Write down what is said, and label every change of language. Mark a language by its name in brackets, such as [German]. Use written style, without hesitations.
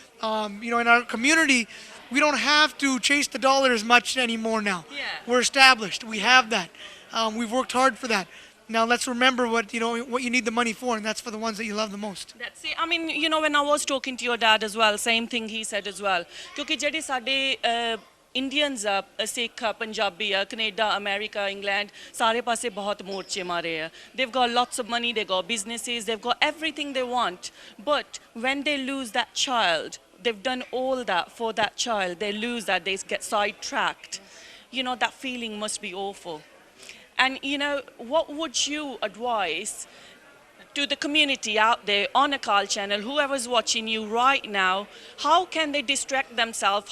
[English] In our community, we don't have to chase the dollar as much anymore now. Yeah. We're established. We have that. We've worked hard for that. Now let's remember what you need the money for, and that's for the ones that you love the most. That's it. I mean, when I was talking to your dad as well, same thing he said as well. [Punjabi] Because ਜਿਹੜੇ ਸਾਡੇ Indians ਆ, ਸਿੱਖ ਆ, ਪੰਜਾਬੀ ਆ, Canada, America, England, ਸਾਰੇ ਪਾਸੇ ਬਹੁਤ ਮੋਰਚੇ ਮਾਰੇ ਆ. [English] They've got lots of money, they've got businesses, they've got everything they want. But when they lose that child, they've done all that for that child, they lose that, they get sidetracked. That feeling must be awful. And, what would you advise to the community out there on a Carl channel, whoever's watching you right now, how can they distract themselves?